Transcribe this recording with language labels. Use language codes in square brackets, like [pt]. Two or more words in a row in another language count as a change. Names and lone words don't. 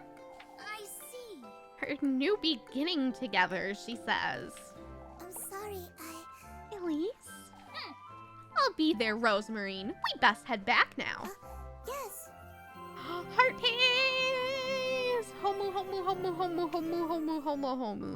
[en] I see. Her new beginning together, she says. I'm sorry, Elise? I'll be there, Rosemarine. We best head back now. Yes. Heart tease! Homu, homu, homu, homu, homu, homu, homu, homu.